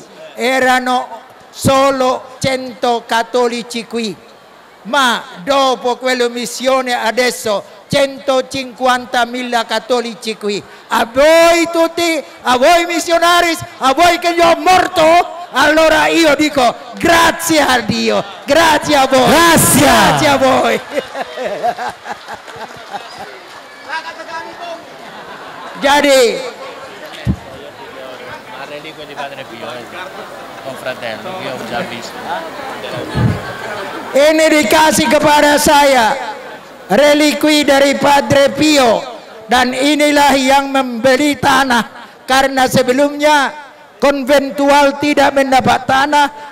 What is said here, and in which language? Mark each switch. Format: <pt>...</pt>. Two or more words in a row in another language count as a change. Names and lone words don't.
<it>Erano solo 100 cattolici qui, ma dopo quella missione adesso 150.000 cattolici qui. A voi tutti, a voi missionari, a voi che io ho morto, allora io dico grazie a Dio, grazie a voi, grazie a voi.</it> <id>Jadi ini dikasih kepada saya relikwi dari Padre Pio, dan inilah yang membeli tanah, karena sebelumnya konventual tidak mendapat tanah.</id>